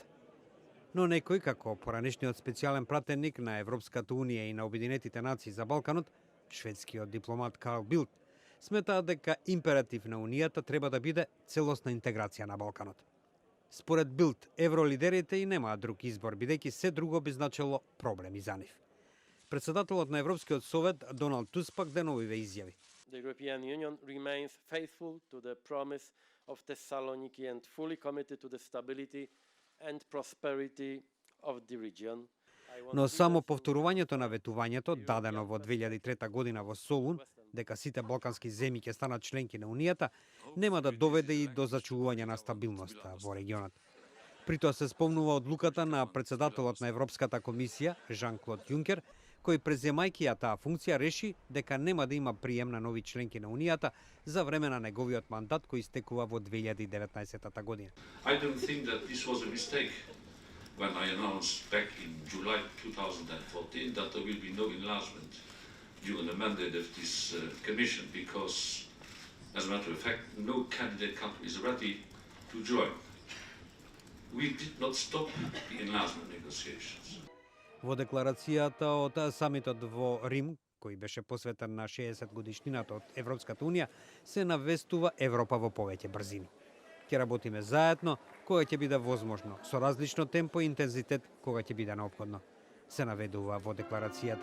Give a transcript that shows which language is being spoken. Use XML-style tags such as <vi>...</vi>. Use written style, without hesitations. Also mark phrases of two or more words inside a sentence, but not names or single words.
<mk>Но некој, како поранешниот специјален пратеник на Европската унија и на Обединетите нации за Балканот, шведскиот дипломат Карл Билт, сметаат дека императив на унијата треба да биде целосна интеграција на Балканот. Според Билт, евролидерите и немаат друг избор, бидејќи се друго би значило проблеми за нив. Председателот на Европскиот совет Доналд Туск пак деновиве изјави.</mk> <en>The European Union remains faithful to the promise of Thessaloniki and fully committed to the stability and prosperity of the region.</en> <mk>Но само повторувањето на ветувањето, дадено во 2003 година во Солун, дека сите балкански земји ќе станат членки на Унијата, нема да доведе и до зачувување на стабилноста во регионот. При тоа се спомнува одлуката на председателот на Европската комисија, Жан-Клод Јункер, кој преземајќи ја таа функција реши дека нема да има прием на нови членки на Унијата за време на неговиот мандат кој истекува во 2019 година.</mk> <en>I don't think that this was a mistake when I announced back in July 2014 that there will be no enlargement during the mandate of this commission because, as a matter of fact, no candidate country is ready to join. We did not stop the enlargement negotiations.</en> <mk>Во декларацијата од самитот во Рим, кој беше посветен на 60 годишнината од Европската унија, се навестува Европа во повеќе брзини. Ќе работиме заедно кога ќе биде возможно, со различно темпо и интензитет кога ќе биде неопходно, се наведува во декларацијата.</mk>